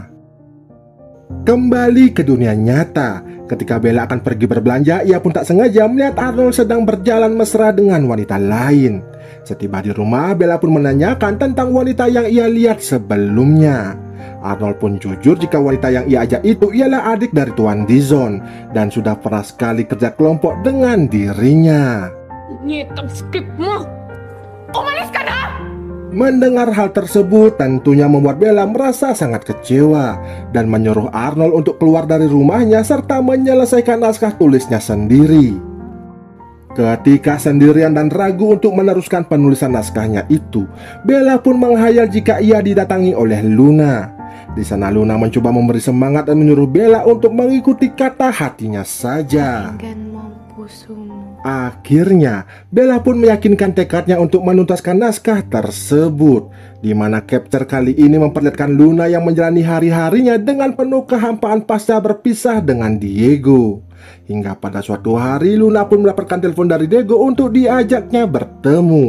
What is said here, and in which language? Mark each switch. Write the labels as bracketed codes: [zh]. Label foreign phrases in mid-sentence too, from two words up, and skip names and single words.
[id] Kembali ke dunia nyata, ketika Bella akan pergi berbelanja, ia pun tak sengaja melihat Arnold sedang berjalan mesra dengan wanita lain. Setiba di rumah, Bella pun menanyakan tentang wanita yang ia lihat sebelumnya. Arnold pun jujur jika wanita yang ia ajak itu ialah adik dari Tuan Dizon dan sudah pernah sekali kerja kelompok dengan dirinya. [tl] Nyetang skip mo! Umalis ka na! [id] Mendengar hal tersebut tentunya membuat Bella merasa sangat kecewa dan menyuruh Arnold untuk keluar dari rumahnya serta menyelesaikan naskah tulisnya sendiri. Ketika sendirian dan ragu untuk meneruskan penulisan naskahnya itu, Bella pun menghayal jika ia didatangi oleh Luna. Di sana Luna mencoba memberi semangat dan menyuruh Bella untuk mengikuti kata hatinya saja. [tl] Pakinggan mo ang puso mo. [id] Akhirnya, Bella pun meyakinkan tekadnya untuk menuntaskan naskah tersebut, di mana capture kali ini memperlihatkan Luna yang menjalani hari-harinya dengan penuh kehampaan pasca berpisah dengan Diego. Hingga pada suatu hari Luna pun mendapatkan telepon dari Diego untuk diajaknya bertemu.